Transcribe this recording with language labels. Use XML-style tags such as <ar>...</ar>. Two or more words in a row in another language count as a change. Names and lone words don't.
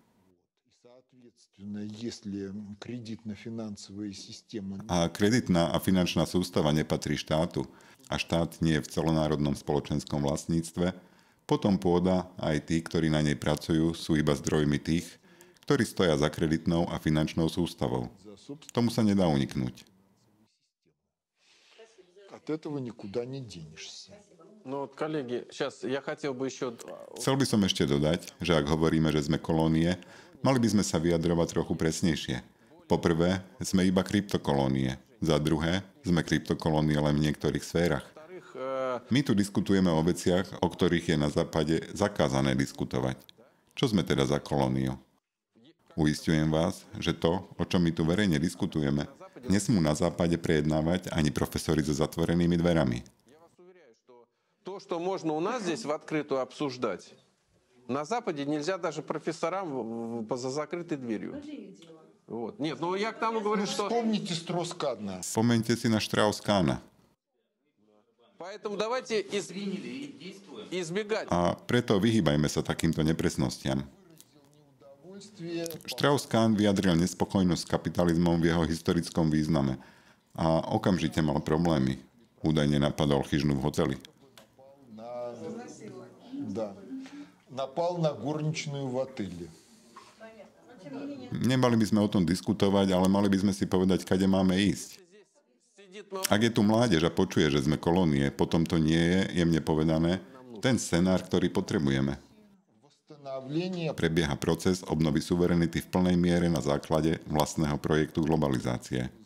<sk>A kreditná a finančná sústava nepatrí štátu a štát nie je v celonárodnom spoločenskom vlastníctve, potom pôda aj tí, ktorí na nej pracujú, sú iba zdrojmi tých, ktorí stoja za kreditnou a finančnou sústavou. Tomu sa nedá uniknúť.</sk> <ru>От этого никуда не денешься. Ну вот, коллеги, сейчас я хотел бы еще...</ru> <sk>Chcel by som ešte dodať, že ak hovoríme, že sme kolónie, mali by sme sa vyjadrovať trochu presnejšie. Po prvé, sme iba kryptokolónie. Za druhé, sme kryptokolónie len v niektorých sférach. My tu diskutujeme o veciach, o ktorých je na západe zakázané diskutovať. Čo sme teda za kolóniu? Uisťujem vás, že to, o čom my tu verejne diskutujeme, nesmú na západe prejednávať ani profesori so zatvorenými dverami.</sk> <ru>То, что можно у нас здесь в открытую обсуждать, на Западе нельзя даже профессорам за закрытой дверью. Вот. Нет, ну я к тому говорю, что... Вспомните Строс-Кадна.</ru> <sk>Spomeňte si na Strauss-Kahna.</sk> <ru>Поэтому давайте избегать.</ru> <sk>A preto vyhýbajme sa takýmto nepresnostiam. Strauss-Kahn vyjadril nespokojnosť s kapitalizmom v jeho historickom význame a okamžite mal problémy. Údajne napadol chyžnu v hoteli.</sk> <ru>Да. Напал на горничную в отеле.</ru> <sk>Nemali by sme o tom diskutovať, ale mali by sme si povedať, kade máme ísť. Ak je tu mládež a počuje, že sme kolónie, potom to nie je, jemne povedané, ten scenár, ktorý potrebujeme. Prebieha proces obnovy suverenity v plnej miere na základe vlastného projektu globalizácie.</sk>